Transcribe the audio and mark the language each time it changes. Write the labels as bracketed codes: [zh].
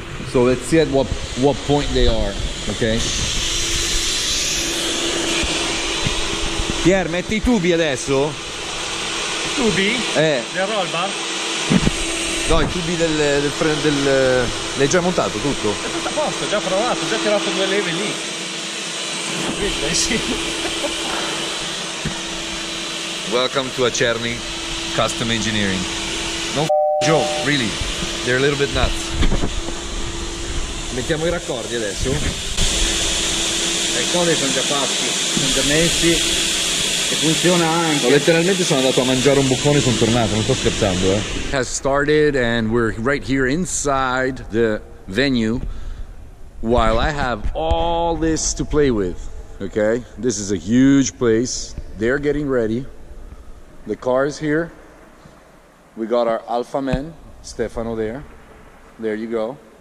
[en] So let's see at what point they are, okay? [it] Pier, metti I tubi adesso? Tubi? Del roll bar? No, i tubi l'hai già montato tutto? È tutto a posto, già provato, già tirato 2 leve lì. Sì. [en] Welcome to Acerni Custom Engineering. No joke, really. They're a little bit nuts. [it] Mettiamo I raccordi adesso. I codi sono già fatti, sono già messi e funziona anche. Letteralmente sono andato a mangiare un boccone e sono tornato, non sto scherzando, [en] Has started and we're right here inside the venue while I have all this to play with. Okay, this is a huge place. They're getting ready. The car is here. We got our Alfa man, Stefano there. There you go.